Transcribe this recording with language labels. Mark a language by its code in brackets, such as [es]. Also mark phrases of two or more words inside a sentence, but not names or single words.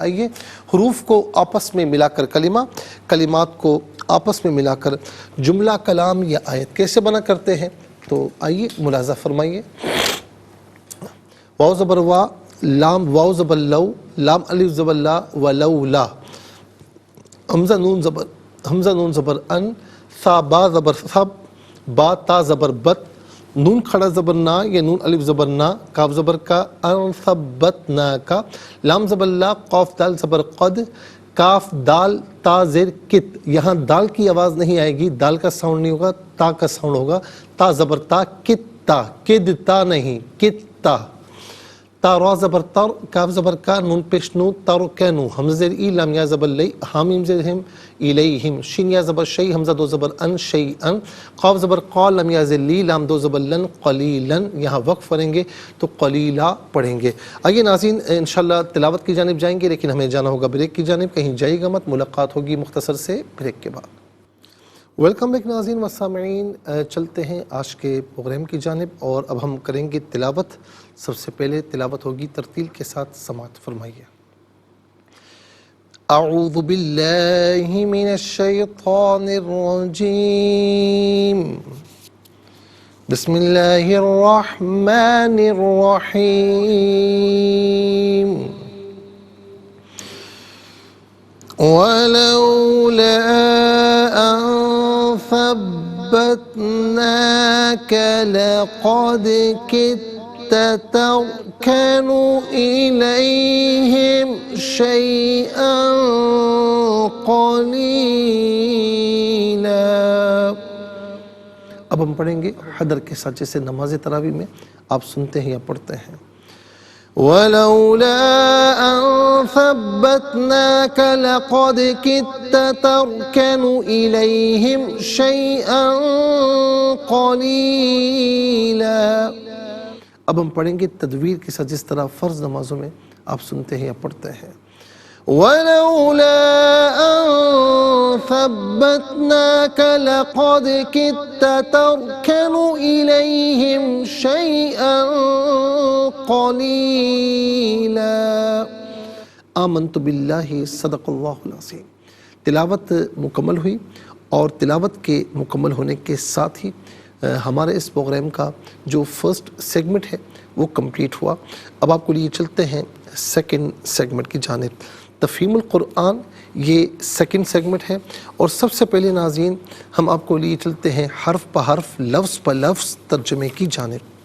[ur] آئیے حروف کو آپس میں ملا کر کلمہ، کلمات کو آپس میں ملا کر جملہ، کلام یا آیت کیسے بنا کرتے ہیں، تو آئیے ملاحظہ فرمائیے۔ واو زبر وا، لام واو زبر لو، لام الف زبر لا، ولولا، حمزہ نون زبر ان، ثا با زبر ثب، با تا زبر بت، نون کھڑا زبر نا یا نون الف زبر نا، کاف زبر کا، ان ثبتنا کا، لام زبر لا، قاف دال زبر قد، کاف دال تا زیر کت، یہاں دال کی آواز نہیں آئے گی، دال کا ساؤنڈ نہیں ہوگا، تا کا ساؤنڈ ہوگا، تا زبر تا، کت تا، کد تا نہیں، کت تا، تا را زبر تر، کاف زبر کا، نون پیش نو، تر کینو، حمزہ زیر ای، لام یا زبر لی، حامیم زیر ہم، الیہم، شین یا زبر شی، حمزہ دو زبر ان، شیئن، قاف زبر قال، لام یا زیر لی، لام دو زبر لن، قلیلن، یہاں وقف پڑھیں گے تو قلیلا پڑھیں گے۔ آئیے ناظرین انشاءاللہ تلاوت کی جانب جائیں گے، لیکن ہمیں جانا ہوگا بریک کی جانب، کہیں جائے گا مت، ملاقات ہوگی مختصر سے بریک کے بعد۔ [en] welcome back [ur] ناظرین و سامعین، چلتے ہیں آج کے پروگرام کی جانب اور اب ہم کریں گے تلاوت۔ سب سے پہلے تلاوت ہوگی ترتیل کے ساتھ، سماعت فرمائیے۔ [ar] اعوذ باللہ من الشیطان الرجیم، بسم اللہ الرحمن الرحیم۔ وَلَوْلَا أَن ثَبَّتْنَاكَ لَقَدْ كِدتَّ تَرْكَنُ إِلَيْهِمْ شَيْئًا قَلِيلًا۔ [ur] اب ہم پڑھیں گے حدر کے ساتھ، جیسے نماز تراویح میں آپ سنتے ہیں یا پڑھتے ہیں۔ [ar] وَلَوْلَا أَن ثَبَّتْنَاكَ لَقَدْ كِدتَّ تَرْكَنُ إِلَيْهِمْ شَيْئًا قَلِيلًا۔ [ur] اب ہم پڑھیں گے تدویر کے ساتھ، جس طرح فرض نمازوں میں آپ سنتے ہیں یا پڑھتے ہیں۔ [ar] وَلَوْلَا أَن ثَبَّتْنَاكَ لَقَدْ كِدتَّ تَرْكَنُ إِلَيْهِمْ شَيْئًا قَلِيلًا۔ آمنت باللہ، صدق اللہ العظیم۔ [ur] تلاوت مکمل ہوئی، اور تلاوت کے مکمل ہونے کے ساتھ ہی ہمارے اس پروگرام کا جو [en] first segment [ur] ہے وہ کمپلیٹ ہوا۔ اب آپ کو لیے چلتے ہیں [en] second segment [ur] کی جانب۔ تفہیم القرآن یہ [en] second segment [ur] ہے، اور سب سے پہلے ناظرین ہم آپ کو لیے چلتے ہیں حرف پہ حرف، لفظ پہ لفظ ترجمے کی جانب۔